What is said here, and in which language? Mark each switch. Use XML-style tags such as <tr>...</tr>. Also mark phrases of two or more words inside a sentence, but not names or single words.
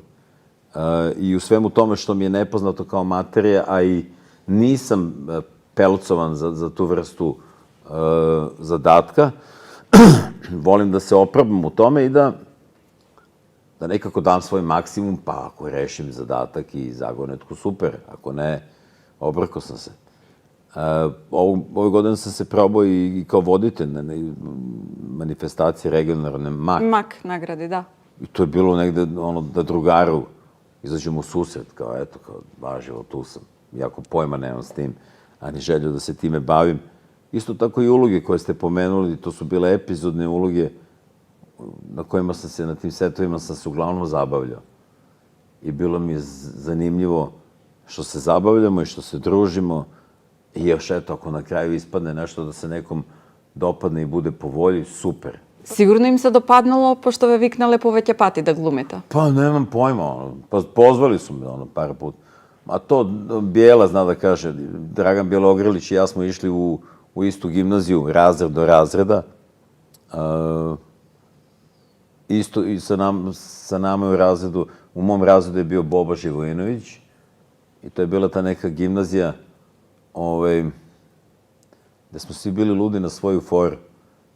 <sr>I u svemu tome što mi je nepoznato kao materija, a i nisam pelcovan za tu vrstu zadatka, volim da se oprobam u tome i da nekako dam svoj maksimum, pa ako rešim zadatak i zagonetku, super. Ako ne, obrko sam se. Ove godine sam se probao i kao voditelj na manifestaciji regionalne MAK.</sr> <mk>МАК награди, да.</mk> <sr>I to je bilo negde, da drugaru izađemo u susret, kao eto, kao važivo, tu sam. Jako pojma nemam s tim, ani želju da se time bavim. Isto tako i uloge koje ste pomenuli, to su bile epizodne uloge na kojima sam se, na tim setovima sam se uglavnom zabavljao. I bilo mi je zanimljivo što se zabavljamo i što se družimo. I još eto, ako na kraju ispadne nešto da se nekom dopadne i bude po volji, super.</sr> <mk>Сигурно им се допаднало, пошто ве викнале повеќе пати да глумите.</mk> <sr>Pa nemam pojma, pa pozvali su me par puta. A to Bijela zna da kaže, Dragan Bjelogrlić i ja smo išli u istu gimnaziju, razred do razreda. Isto i sa nama u razredu, u mom razredu je bio Boba Živojinović i to je bila ta neka gimnazija gde smo svi bili ludi na svoju foru.</sr>